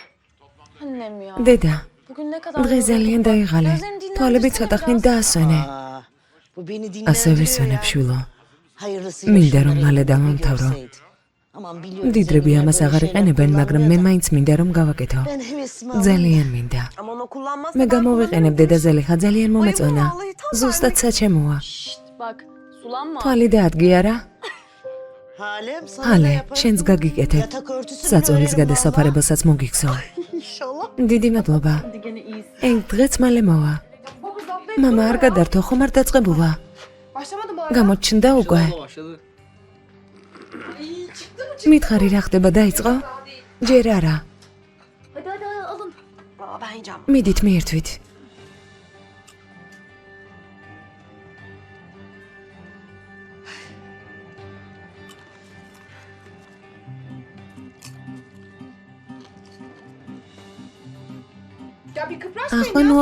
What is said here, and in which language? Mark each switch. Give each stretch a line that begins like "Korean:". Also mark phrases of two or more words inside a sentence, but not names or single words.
Turkish: Toplamda Annem ya.
Georgian: დედა,
Turkish: Bugün ne kadar
Georgian: დღეს ძალიან დაიღალე. თვალები ცოტა ხნით დაასვენე.
Turkish: Bu beni
Georgian: ასე
Turkish: dinlendiriyor
Georgian: ვისვენებ,
Turkish: ya.
Georgian: შვილო.
Turkish: Hayırlısı
Georgian: მინდა რომ
Turkish: yaşında
Georgian: მალე
Turkish: reklamı
Georgian: დავამთავრო.
Turkish: görseydi. Aman biliyorum
Georgian: მდიდრები
Turkish: zenginler
Georgian: ამას
Turkish: böyle
Georgian: აღარ
Turkish: şeyler
Georgian: იყენებენ, მაგრამ მე
Turkish: kullanmıyor da.
Georgian: მაინც მინდა რომ გავაკეთო.
Turkish: Ben hevesimi aldım.
Georgian: ძალიან მინდა.
Turkish: Aman o kullanmazsa
Georgian: მე გამოვიყენებ დედაზელი ხა ძალიან მომეწონა.
Turkish: vallahi tam
Georgian: ზუსტად საჩემოა.
Turkish: Şşt bak sulanma.
Georgian: თვალი დაადგი არა?
Turkish: Halem sana
Georgian: ჰალე,
Turkish: ne yaparım?
Georgian: შენს გაგიკეთებ.
Turkish: Yatak örtüsünü
Georgian: საწოლის
Turkish: örerim
Georgian: გადასაფარებასაც მოგიქცევ.
Turkish: İnşallah.
Georgian: დიდი მადლობა.
Turkish: Hadi gene iyisin.
Georgian: ეგ დღეც მალე მოვა. მამა არ გადართო, ხომ არ დაწყებულა?
Turkish: Başlamadı bu arada.
Georgian: გამოჩნდა უკვე.
Turkish: başladı.
Georgian: მითხარი რა ხდება დაიწყო? ჯერ არა.
Turkish: Hadi hadi alın. Aa, ben yiyeceğim.
Georgian: მიდით მიერთვით.
Turkish: Ya bir kıpraşmayın
Georgian: ახლა
Turkish: ya.